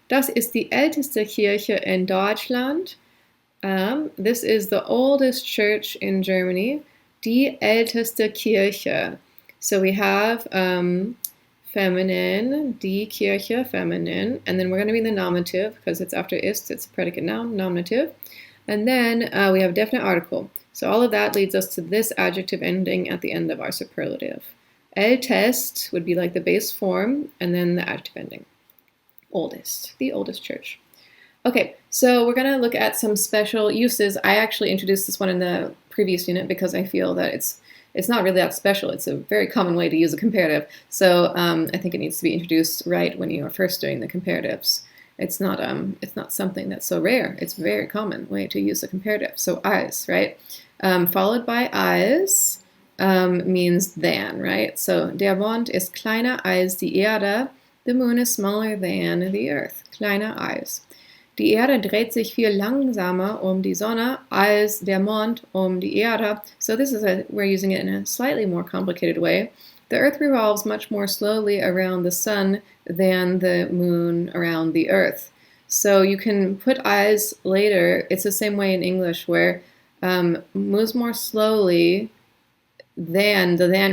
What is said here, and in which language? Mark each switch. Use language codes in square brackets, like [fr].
[de] Das ist die älteste Kirche in Deutschland. [en] This is the oldest church in Germany. [de] Die älteste Kirche. [en] So we have feminine, die Kirche, feminine, and then we're going to be in the nominative because it's after ist, it's a predicate noun, nominative. And then we have definite article. So all of that leads us to this adjective ending at the end of our superlative. Ältest would be like the base form, and then the adjective ending. Oldest, the oldest church. Okay, so we're going to look at some special uses. I actually introduced this one in the previous unit because I feel that it's not really that special. It's a very common way to use a comparative. So I think it needs to be introduced right when you are first doing the comparatives. It's not something that's so rare. It's a very common way to use a comparative. So als, right? Followed by als means than, right? [de] So der Mond ist kleiner als die Erde. [en] The moon is smaller than the earth. [de] Kleiner als. Die Erde dreht sich viel langsamer die Sonne als der Mond die Erde. [en] So this is we're using it in a slightly more complicated way. The earth revolves much more slowly around the sun than the moon around the earth. So you can put als later. It's the same way in English where moves more slowly than the than.